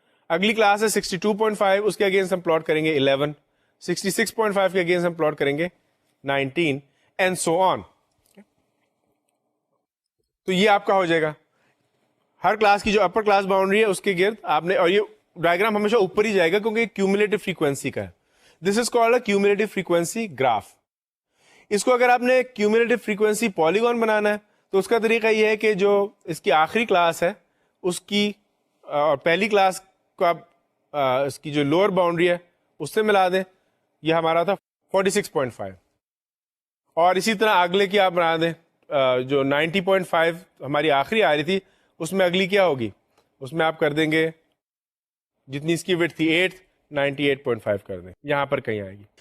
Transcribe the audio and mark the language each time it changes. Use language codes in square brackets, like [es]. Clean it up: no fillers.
[ur] اگلی کلاس ہے 62.5, اس کے اگینسٹ ہم پلاٹ کریں گے 11. 66.5 کے اگینسٹ ہم پلاٹ کریں گے 19 [en] And so on. [ur] تو یہ آپ کا ہو جائے گا ہر کلاس کی جو اپر کلاس باؤنڈری ہے اس کے گرد آپ نے, اور یہ ڈائگرام ہمیشہ اوپر ہی جائے گا کیونکہ کیومولیٹو فریکوینسی کا ہے. [en] This is called a cumulative frequency graph. [ur] اس کو اگر آپ نے کیومولیٹو فریکوینسی پالیگون بنانا ہے تو اس کا طریقہ یہ ہے کہ جو اس کی آخری کلاس ہے اس کی اور پہلی کلاس کو آپ اس کی جو لوور باؤنڈری ہے اس سے ملا دیں. یہ ہمارا تھا 46.5, اور اسی طرح اگلے کی آپ بنا دیں جو 90.5 ہماری آخری آ رہی تھی اس میں اگلی کیا ہوگی, اس میں آپ کر دیں گے جتنی اس کی وڈتھ تھی 8, 98.5 کر دیں, یہاں پر کہیں آئے گی.